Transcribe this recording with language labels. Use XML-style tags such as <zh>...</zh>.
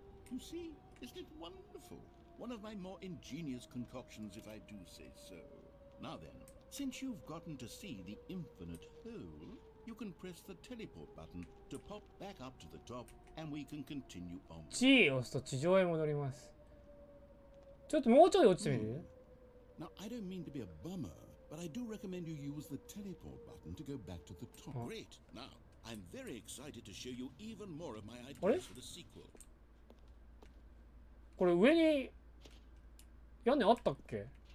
<en>You see, isn't it wonderful? One of my more ingenious concoctions, if I do say so. Now then, since you've gotten to see the infinite hole, you can press the teleport button to pop back up to the top, and we can continue on.</en> <ja>G を押すと地上へ戻ります。ちょっともうちょい落ちてみる？</ja> <en>Now, I don't mean to be a bummer, but I do recommend you use the teleport button to go back to the top. Great. Now, I'm very excited to show you even more of my ideas for the sequel.</en> <ja>これ上に屋根あったっけ</ja>